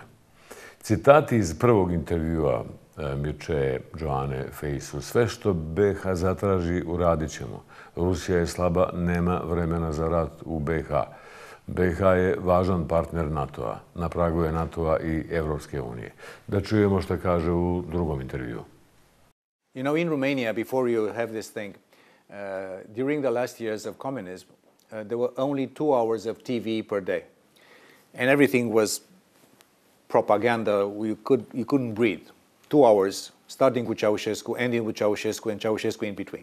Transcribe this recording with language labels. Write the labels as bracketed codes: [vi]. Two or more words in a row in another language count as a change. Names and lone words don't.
[bs] Citati iz prvog intervjua Mircea Geoane Face-u. Sve što BiH zatraži, uradit ćemo. Rusija je slaba, nema vremena za rat u BiH. BiH je važan partner NATO-a. Na pragu je NATO-a i Evropske unije. Da čujemo što kaže u drugom intervjuu. [en] You know, in Romania, before you have this thing, during the last years of communism, there were only 2 hours of TV per day. And everything was propaganda. You couldn't breathe. 2 hours, starting with Ceausescu, ending with Ceausescu, and Ceausescu in between.